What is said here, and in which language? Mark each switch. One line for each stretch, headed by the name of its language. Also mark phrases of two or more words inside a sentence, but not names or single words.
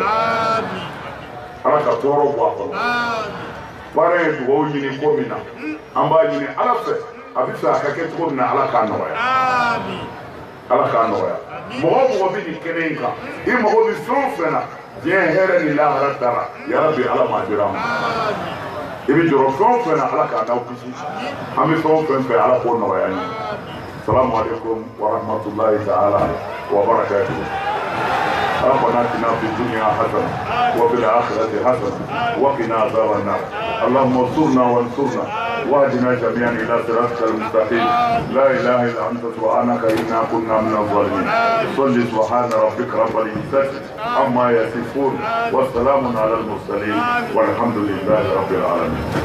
Bambara: ala ka tɔɔrɔ bɔ a kɔnɔ baara ye dugawu ɲini ko min na an b'a ɲini ala fɛ a bɛ fɛ a ka kɛ cogo min na ala k'a nɔgɔya ala k'a nɔgɔya mɔgɔ o mɔgɔ bɛ nin kɛnɛ in kan i mago bɛ fɛn o fɛn na diɲɛ hɛrɛ ni lahara dara yarabi ala m'a dira an ma i bɛ jɔrɔ fɛn o fɛn na ala k'a n'aw kisi an bɛ fɛn o fɛn fɛ ala k'o nɔgɔya ni
Arabic: السلام عليكم ورحمة الله تعالى وبركاته ربنا اتنا في الدنيا حسنه وفي الاخره حسنه وقنا عذاب النار اللهم انصرنا وانصرنا واهدنا جميعا الى صراطك المستقيم لا اله الا انت سبحانك انا كنا من الظالمين صل سبحان ربك رب العزه عما يصفون والسلام على المرسلين والحمد لله رب العالمين